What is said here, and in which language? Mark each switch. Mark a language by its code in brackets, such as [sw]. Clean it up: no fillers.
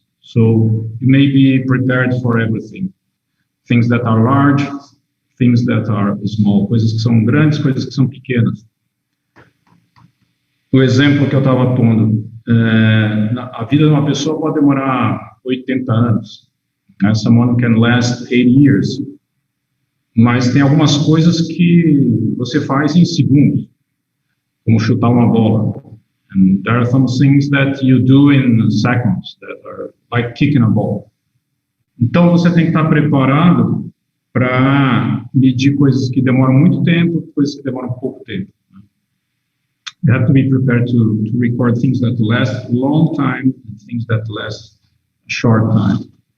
[en] So you may be prepared for everything. Things that are large, things that are small. [pt] Coisas que são grandes, coisas que são pequenas. O exemplo que eu estava pondo, a vida de uma pessoa pode demorar 80 anos. [en] Someone can last 80 years. [pt] Mas tem algumas coisas que você faz em segundos, como chutar uma bola. [en] And there are some things that you do in seconds that are like kicking a ball. [pt] Então você tem que estar preparado para medir coisas que demoram muito tempo, coisas que demoram pouco tempo. [en] You have to be prepared to record things that last a long time and things that last a short time.